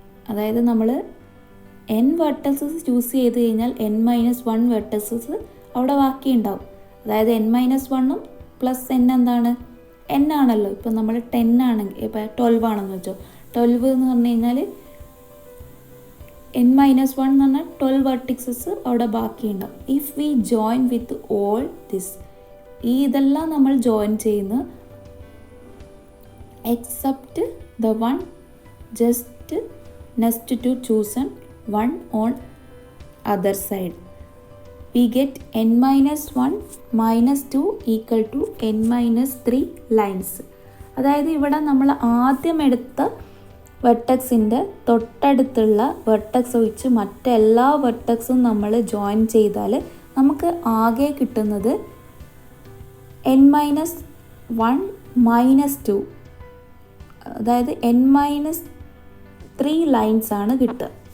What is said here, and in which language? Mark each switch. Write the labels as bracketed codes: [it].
[ml] അതായത് നമ്മൾ n വെർട്ടക്സസ് choose ചെയ്ത് കഴിഞ്ഞാൽ n-1 വെർട്ടക്സസ് അവിടെ ബാക്കി ഉണ്ടാവും. അതായത് n-1ഉം പ്ലസ് n എന്താണ്, n ആണല്ലോ. ഇപ്പം നമ്മൾ 10 ആണെങ്കിൽ, ഇപ്പം 12 ആണെന്ന് വെച്ചോ, 12 എന്ന് പറഞ്ഞു കഴിഞ്ഞാൽ n-1 എന്ന് പറഞ്ഞാൽ 12 വെർട്ടിക്സസ് അവിടെ ബാക്കി ഉണ്ടാവും. [en] if we join with all this, [ml] ഇതെല്ലാം നമ്മൾ ജോയിൻ ചെയ്യുന്ന [en] except the one just next to chosen one on other side, we get n-1 minus 2 equal to n-3 lines. [ml] അതായത് ഇവിടെ നമ്മൾ ആദ്യം എടുത്ത വെർട്ടെക്സിൻ്റെ തൊട്ടടുത്തുള്ള വെർട്ടെക്സ് ഒഴിച്ച് മറ്റെല്ലാ വെർട്ടെക്സും നമ്മൾ ജോയിൻ ചെയ്താൽ നമുക്ക് ആകെ കിട്ടുന്നത് n-1 minus 2, അതായത് n-3 ലൈൻസ് ആണ് കിട്ടുക.